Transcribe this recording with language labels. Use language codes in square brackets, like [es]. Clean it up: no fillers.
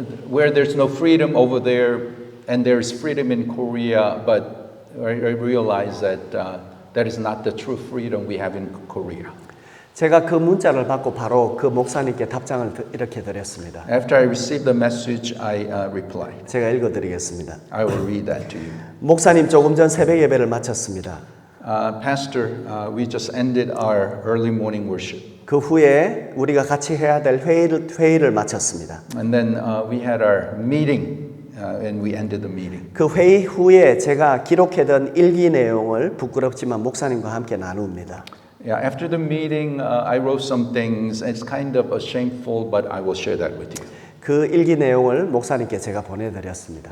[en] Where there's no freedom over there, and there's freedom in Korea, but I realize that that is not the true freedom we have in Korea. [ko] 제가 그 문자를 받고 바로 그 목사님께 답장을 이렇게 드렸습니다. [en] After I received the message, I replied. [ko] 제가 읽어드리겠습니다. [en] I will read that to you. [ko] 목사님 조금 전 새벽 예배를 마쳤습니다. [en] Pastor, we just ended our early morning worship. [ko] 그 후에 우리가 같이 해야 될 회의를 마쳤습니다. [en] And then we had our meeting, and we ended the meeting. [ko] 그 회의 후에 제가 기록해둔 일기 내용을 부끄럽지만 목사님과 함께 나눕니다. [en] Yeah, after the meeting, I wrote some things. It's kind of shameful, but I will share that with you. [ko] 그 일기 내용을 목사님께 제가 보내드렸습니다.